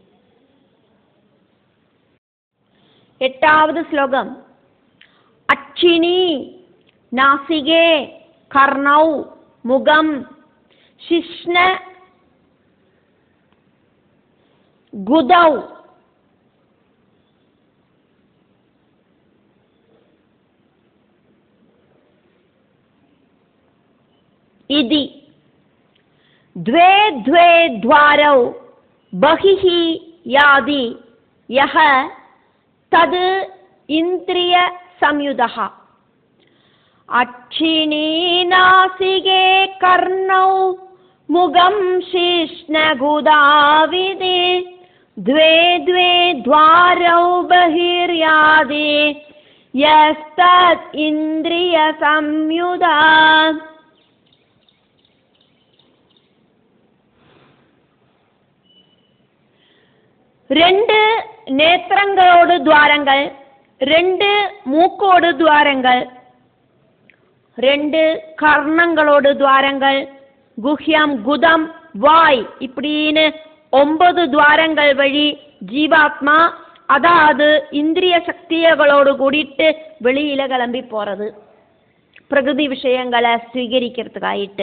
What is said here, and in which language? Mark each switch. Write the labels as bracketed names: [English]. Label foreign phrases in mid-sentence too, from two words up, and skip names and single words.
[Tamil] 8வது ஸ்லோகம் [Sanskrit] अक्षिणी नासिके कर्णौ मुखं शिश्न गुदौ इति द्वे द्वे द्वारौ बहिः यादि यः तद् इन्द्रिय संयुतः. अक्षिणी नासिके कर्णौ मुगं शिश्नगुदाविदि द्वे द्वे द्वारौ बहिर्यादि यस्तद् इन्द्रिय संयुतः. [Tamil] ரெண்டு நேத்திரங்களோடு துவாரங்கள், 2 மூக்கோடு துவாரங்கள், 2 கர்ணங்களோடு துவாரங்கள், குஹ்யம் குதம் வாய் இப்படின்னு 9 துவாரங்கள் வழி ஜீவாத்மா அதாவது இந்திரிய சக்திகளோடு கூடிட்டு வெளியில கிளம்பி போறது பிரகிருதி விஷயங்களை ஸ்வீகரிக்கிறதுக்காயிட்டு.